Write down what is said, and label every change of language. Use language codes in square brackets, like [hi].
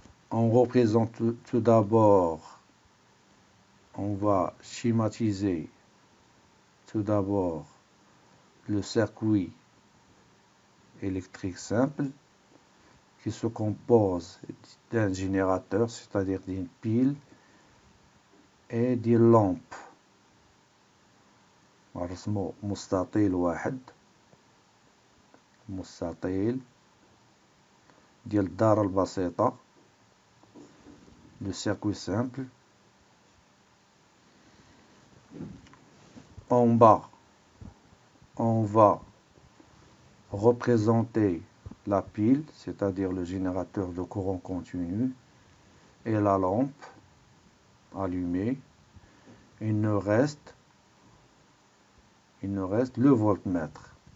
[fr] On représente tout d'abord, on va schématiser tout d'abord le circuit électrique simple qui se compose d'un générateur, c'est-à-dire d'une pile et des lampes. [ar] نرسمو مستطيل واحد مستطيل ديال الدارة البسيطة [fr] le circuit simple. En bas, on va représenter la pile, c'est-à-dire le générateur de courant continu, et la lampe allumée. Il nous reste le voltmètre.